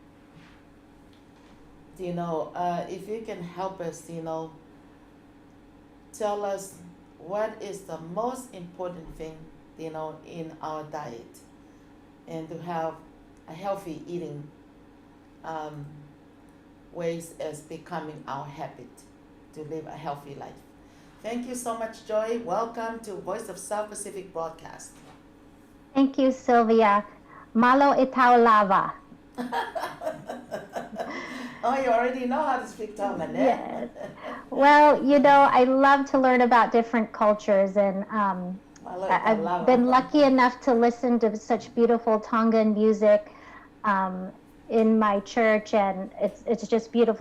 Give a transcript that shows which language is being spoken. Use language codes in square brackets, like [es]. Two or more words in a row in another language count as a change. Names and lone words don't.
[en] If you can help us, tell us what is the most important thing, in our diet, and to have a healthy eating ways as becoming our habit to live a healthy life. Thank you so much, Joy. Welcome to Voice of South Pacific broadcast. Thank you, Sylvia. [to] Malo itau lava. [en] Oh, you already know how to speak Tongan, eh? Yes. Well, I love to learn about different cultures, and I've been lucky enough to listen to such beautiful Tongan music in my church, and it's just beautiful.